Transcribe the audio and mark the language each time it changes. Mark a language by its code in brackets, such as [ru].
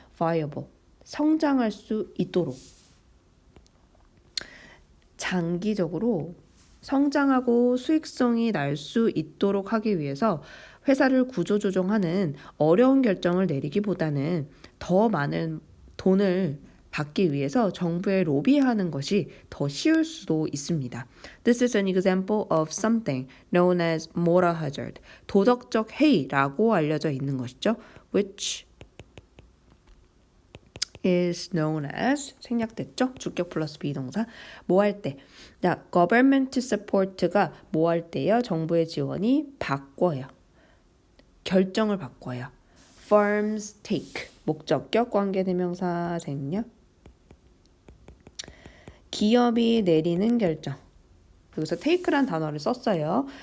[ko] viable, 성장할 수 있도록, 장기적으로 성장하고 수익성이 날 수 있도록 하기 위해서 회사를 구조조정하는 어려운 결정을 내리기보다는 더 많은 돈을 받기 위해서 정부에 로비하는 것이 더 쉬울 수도 있습니다. [en] This is an example of something known as moral hazard. [ko] 도덕적 해이라고 알려져 있는 것이죠. [en] Which is known as, [ko] 생략됐죠? 주격 플러스 비동사. 뭐 할 때? 자, government support가 뭐 할 때요? 정부의 지원이 바꿔요. 결정을 바꿔요. [en] Firms take, [ko] 목적격 관계대명사 생략. 기업이 내리는 결정. 여기서 take란 단어를 썼어요.